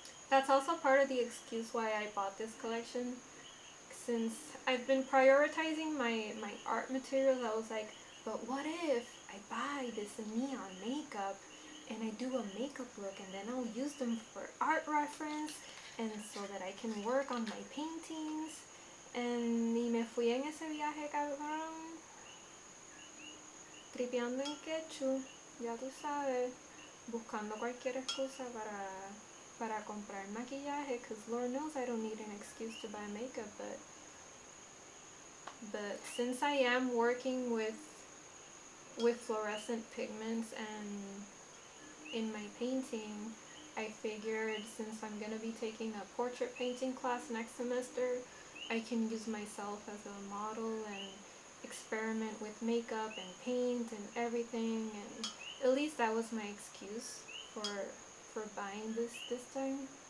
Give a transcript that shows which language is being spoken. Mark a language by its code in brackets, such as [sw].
[en] That's also part of the excuse why I bought this collection. Since I've been prioritizing my art materials, I was like, but what if I buy this neon makeup and I do a makeup look and then I'll use them for art reference and so that I can work on my paintings. [es] And ni me fui en ese viaje, cabrón. Tripeando en quechua, ya tú sabes, buscando cualquier excusa para comprar maquillaje, [en] because Lord knows I don't need an excuse to buy makeup, but since I am working with fluorescent pigments and in my painting, I figured since I'm going to be taking a portrait painting class next semester, I can use myself as a model and experiment with makeup and paint and everything, and at least that was my excuse for buying this time.